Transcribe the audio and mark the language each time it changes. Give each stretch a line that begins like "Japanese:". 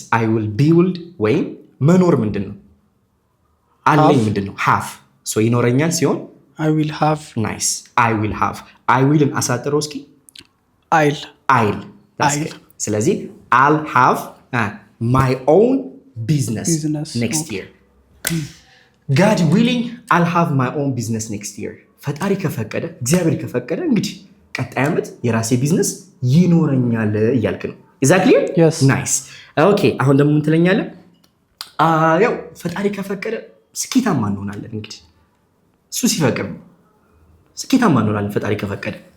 English: I will build
Amharic: ወይም መኖር ምንድነው? አለኝ ምንድነው? have. so ይኖረኛል ሲሆን
English: I will have. Nice. I will have. I will
Amharic: አሳጥረው እስኪ
English: I'll. ስለዚህ I'll have my own business next year. God willing I'll have my own business next year.
Amharic: ፈጣሪ ከፈቀደ እግዚአብሔር ከፈቀደ እንግዲህ ቀጣይ ዓመት የራሴ ቢዝነስ ይኖረኛል እያልክ ነው።
English: Is that clear? Yes. Nice.
Amharic: Okay, አሁን ደግሞ ምን ትለኛለህ? ያው ፈጣሪ ከፈቀደ ስኬታማ እንሆናለን። እንግዲህ እሱ ሲፈቅድ ስኬታማ እንሆናለን ፈጣሪ ከፈቀደ።